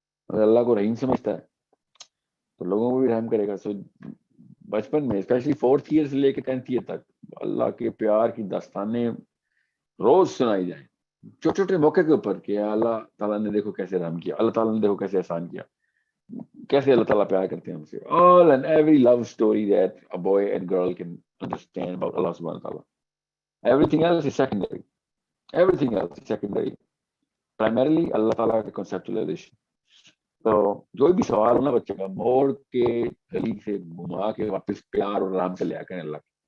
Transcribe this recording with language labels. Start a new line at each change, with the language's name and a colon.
Urdu: اگر اللہ کو رحیم سمجھتا ہے تو لوگوں کو بھی رحم کرے گا. سو بچپن میں اسپیشلی 4th ایئر سے لے کے 10th ایئر تک اللہ کے پیار کی داستانیں روز سنائی جائیں, چھوٹے چھوٹے موقع کے اوپر, کہ اللہ تعالیٰ نے دیکھو کیسے رحم کیا, اللہ تعالیٰ نے دیکھو کیسے احسان کیا, کیسے اللہ تعالیٰ پیار کرتے ہیں ہم سے.
English: All and every love story that a boy and girl can understand about Allah subhanahu wa ta'ala. Everything else is secondary. Everything else is secondary.
Urdu: Primarily اللہ تعالیٰ کا conceptualization. تو جو بھی سوال ہونا بچے کا, موڑ کے گلی سے گھما کے واپس پیار اور رحم سے لے آ کریں اللہ.